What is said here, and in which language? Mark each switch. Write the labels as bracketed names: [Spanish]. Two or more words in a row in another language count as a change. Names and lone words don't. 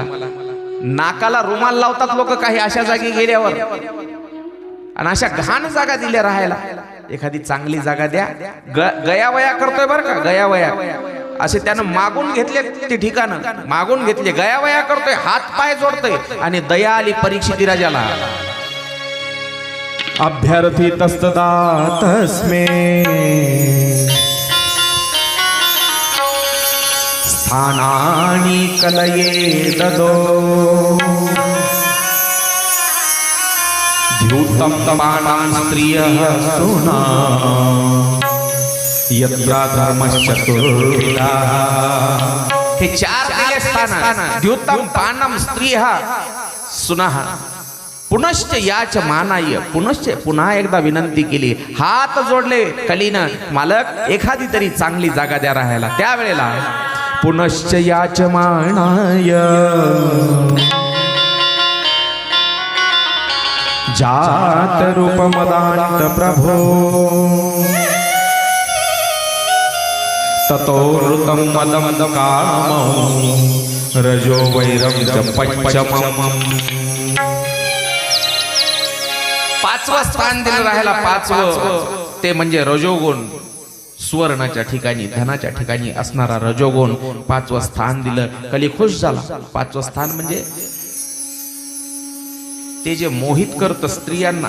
[Marathi] नाकाला रुमाल लावतात लोक काही अशा जागी गेल्यावर, आणि अशा घाण जागा दिल्या राहायला. एखादी चांगली जागा द्या. गयावया करतोय बरं का, गयावया. असे त्यानं मागून घेतले ते ठिकाण, मागून घेतले, गयावया करतोय, हात पाय जोडतोय. आणि दया आली परीक्षिती राजाला. [Sanskrit] अभ्यर्थी तस्तदा तस्मे स्थानानि कलये ददो द्यूतं तमानां स्त्रियः सुना यत्रा धर्मश्चतुर्विधा. [Marathi] हे 4 दिले स्थान. [Sanskrit] द्यूतं पानम स्त्रियः सुनः. पुनश्च याच मानाय, [Marathi] पुनश्च पुन्हा एकदा विनंती केली, हात जोडले कलीनं, मालक एखादी तरी चांगली जागा द्या राहायला. त्यावेळेला [Sanskrit] पुनश्च याच मानाय जात रूपमदांत प्रभो ततो ऋतं मदं कामं रजो वैरं च पच्चमम्. [Marathi] 5वं स्थान दिलं राहायला. 5वं ते म्हणजे रजोगुण, सुवर्णाच्या ठिकाणी, धनाच्या ठिकाणी असणारा रजोगुण. 5वं स्थान दिलं. कली खुश झाला. 5वं स्थान म्हणजे ते जे मोहित करत स्त्रियांना.